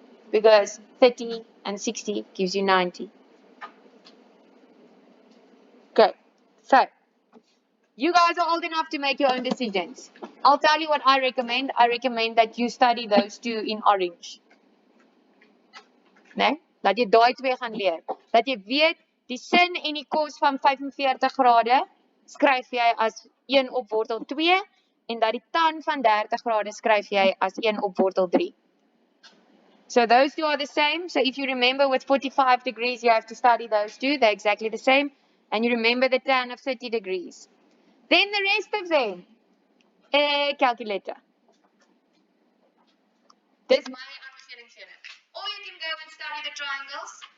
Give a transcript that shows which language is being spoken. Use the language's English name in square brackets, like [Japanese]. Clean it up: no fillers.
[English] Because 30 and 60 gives you 90. Okay, so you guys are old enough to make your own decisions. I'll tell you what I recommend. I recommend that you study those two in orange. [Afrikaans] Nee? Dat jy daai twee gaan leer. Dat jy weet die sin en die cos van 45 grade skryf jy as 1 op wortel 2 en dat die tan van 30 grade skryf jy as 1 op wortel 3. [English] So those two are the same. So if you remember with 45 degrees, you have to study those two. They're exactly the same. And you remember the tan of 30 degrees. Then the rest of them, calculator. This is my understanding. Or you can go and study the triangles.